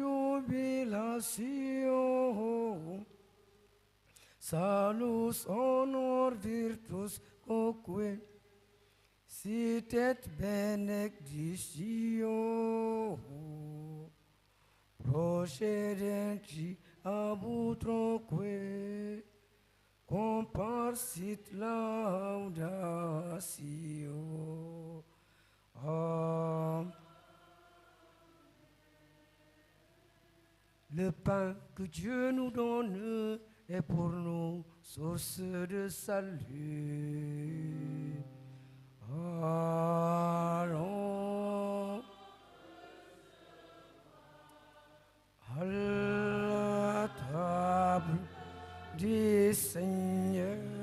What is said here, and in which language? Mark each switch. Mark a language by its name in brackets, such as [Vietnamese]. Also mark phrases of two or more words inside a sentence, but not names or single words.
[Latin] jubilation salus honor virtus quoque sit et benedictio procedenti ab utroque comparsit laudatio. [French] Le pain que Dieu nous donne est pour nous source de salut. Allons à la table du Seigneur.